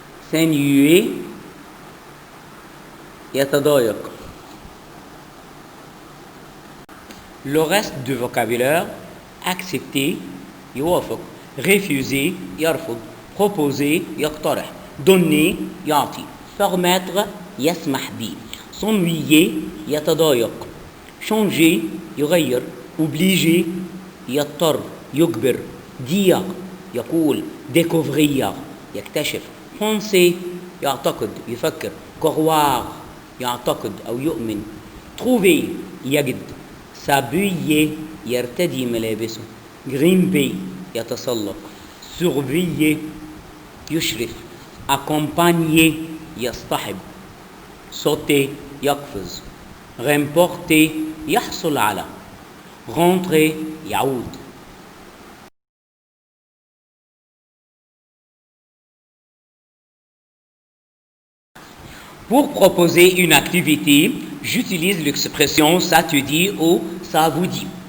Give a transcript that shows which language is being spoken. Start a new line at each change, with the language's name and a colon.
French: s'ennuyer، يتضايق. Le reste du vocabulaire: accepter، يوافق. refuser، يرفض. proposer، يقترح. donner، يعطي. permettre،
Arabic: يسمح به.
French: s'ennuyer، يتضايق. changer، يغير.
Arabic: obliger، يضطر، يجبر.
French: dire، يقول. découvrir، يكتشف.
Arabic: penser، يعتقد، يفكر. croire، يعتقد أو يؤمن.
French: trouver، يجد.
Arabic: s'habiller، يرتدي ملابسه.
French: grimper، يتسلق. surveiller، يشرف. accompagner، يصطحب. sauter، يقفز.
Arabic: remporter، يحصل على.
French: rentrer، يعود. Pour proposer une activité, j'utilise l'expression ça te dit ou ça vous dit.